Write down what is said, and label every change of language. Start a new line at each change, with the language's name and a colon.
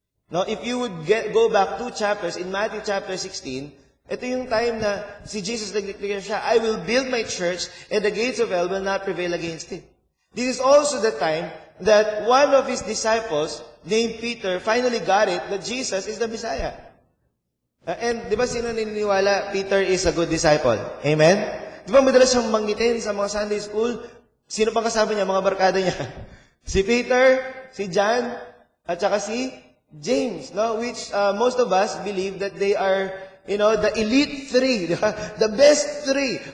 English: Now, if you would go back 2 chapters, in Matthew chapter 16,
Filipino: ito yung time na si Jesus nag-declare siya,
English: I will build my church and the gates of hell will not prevail against it. This is also the time that one of His disciples, named Peter, finally got it that Jesus is the Messiah. And
Filipino: di ba sino naniniwala
English: Peter is a good disciple? Amen?
Filipino: Di ba madalas siyang manggitin sa mga Sunday school? Sino pang kasama niya, mga barkada niya? Si Peter, si John, at saka si James, no?
English: Which most of us believe that they are, the elite 3, the best 3.